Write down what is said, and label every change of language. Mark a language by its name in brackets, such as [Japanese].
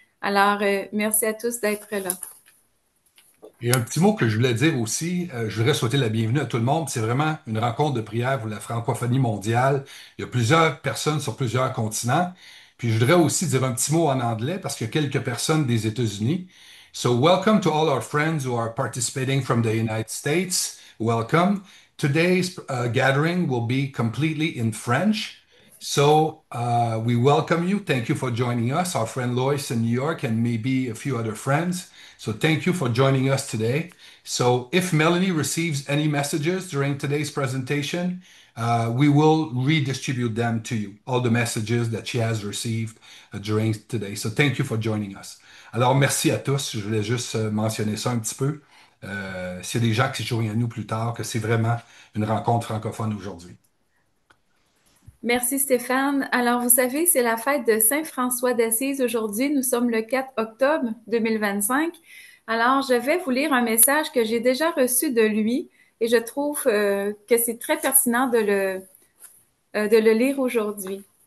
[French] Alors, merci à tous d'être là. Et un petit mot que je voulais dire aussi, je voudrais souhaiter la bienvenue à tout le monde. C'est vraiment une rencontre de prière pour la francophonie mondiale. Il y a plusieurs personnes sur plusieurs continents. Puis je voudrais aussi dire un petit mot en anglais parce qu'il y a quelques personnes des États-Unis. [English] So welcome to all our friends who are participating from the United States. Welcome. Today's gathering will be completely in French. So we welcome you. Thank you for joining us, our friend Lois in New York, and maybe a few other friends. So thank you for joining us today. So if Melanie receives any messages during today's presentation, we will redistribute them to you, all the messages that she has received during today. So thank you for joining us. [French] Alors, merci à tous. Je voulais juste mentionner ça un petit peu. S'il y a des gens qui se joignent à nous plus tard, que c'est vraiment une rencontre francophone aujourd'hui. Merci Stéphane. Alors, vous savez, c'est la fête de Saint François d'Assise aujourd'hui. Nous sommes le 4 octobre 2025. Alors, je vais vous lire un message que j'ai déjà reçu de lui et je trouve que c'est très pertinent de le lire aujourd'hui.